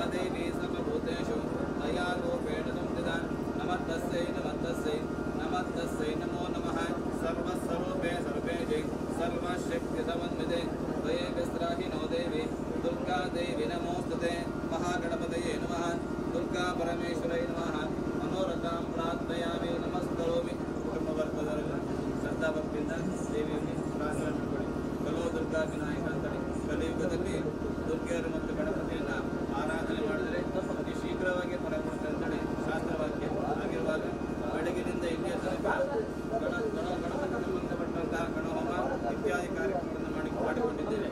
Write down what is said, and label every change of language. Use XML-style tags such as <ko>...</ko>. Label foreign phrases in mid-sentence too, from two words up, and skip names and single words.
<sa>देवी सर्वभूतेषु दयारूपेण संस्थिताः नमस्तस्यै नमस्तस्यै नमस्तस्यै नमो नमः सर्वस्वरूपे सर्वेषु सर्वशक्तिसमन्विते त्वये विस्राहिनो देवी दुर्गा देवी नमोस्तुते महागणपतये नमः दुर्गा परमेश्वरै नमः मनोरथां प्रार्थयामि नमस्करोमि</sa> <kn>ಕುಟುಂಬವರ್ಗದವರೆಲ್ಲ ಶ್ರದ್ಧಾಭಕ್ತಿಯಿಂದ ದೇವಿಯಲ್ಲಿ ಪ್ರಾರ್ಥನೆ ಮಾಡಿಕೊಳ್ಳಿ.</kn> <sa>ಕಲೋ ದುರ್ಗಾ ವಿನಾಯಕ</sa> <kn>ಅಂತೇಳಿ ಕಲಿಯುಗದಲ್ಲಿ ದುರ್ಗೆಯರು ಮತ್ತು ಗಣಪತಿಯನ್ನು ಆರಾಧನೆ ಮಾಡಿದರೆ ಅತಿ ಶೀಘ್ರವಾಗಿ ಫಲ ಕೊಡುತ್ತೆ ಅಂತೇಳಿ ಶಾಸ್ತ್ರವಾಕ್ಯ ಆಗಿರುವಾಗ ಬೆಳಗಿನಿಂದ ಇಲ್ಲಿಯ ತನಕ ಗಣಪತಿ ಸಂಬಂಧಪಟ್ಟಂತಹ ಗಣಹೋಮ ಇತ್ಯಾದಿ ಕಾರ್ಯಕ್ರಮಗಳನ್ನು ಮಾಡಿಕೊಂಡಿದ್ದೇವೆ.</kn>